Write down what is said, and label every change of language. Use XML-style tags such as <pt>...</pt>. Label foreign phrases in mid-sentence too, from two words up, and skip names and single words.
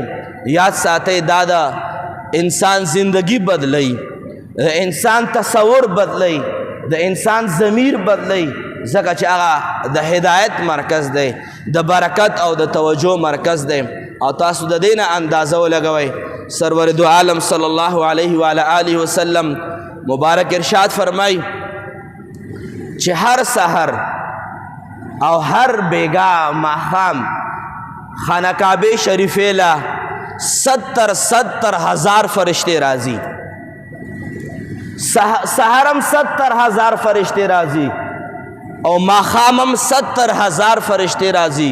<ps>یاد ساتئ دا د انسان زندگی بدلی، د انسان تصور بدلی، د انسان ضمیر بدلی، ځکه چې هغه د هدایت مرکز دی، د برکت او د توجه مرکز دی. او تاسو د دې نه اندازه ولګوئ. سرور دو عالم</ps> <ar>صلی الله علیه وآلہ وسلم</ar> <ps>مبارک ارشاد فرمائی چې هر سحر او هر بیګا ماښام خانه کعبې شریفې له 70,000 فرشتې راځي. سحرم 70,000 فرشتې راځي او ماښامم 70,000 فرشتې راځي.</ps>